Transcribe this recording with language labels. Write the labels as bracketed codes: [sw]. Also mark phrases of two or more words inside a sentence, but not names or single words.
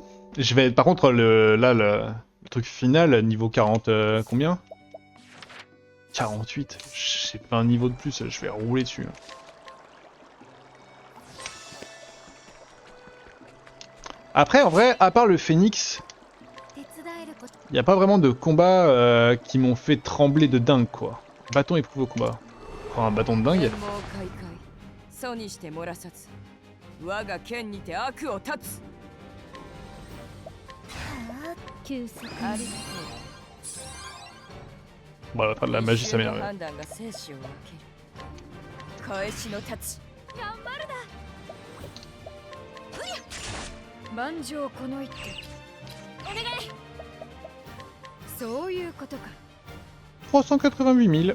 [fr] Je vais par contre le truc final niveau 40 combien 48. J'ai pas un niveau de plus, je vais rouler dessus. Après en vrai, à part le phénix, [ja] 手伝えること [fr] il y a pas vraiment de combats qui m'ont fait trembler de dingue quoi. Bâton éprouvé au combat. Oh, un bâton de dingue. [ja] 天網開会楚にして漏らさず我が剣にて悪を断つ休息ありがと [fr] Bon, on va faire de う la magie, ça [ja] 一瞬の [fr] m'énerve. [ja] 判断が生死を分ける返しの太刀頑張る万丈この一手お願いそういうことか [fr] 388 000.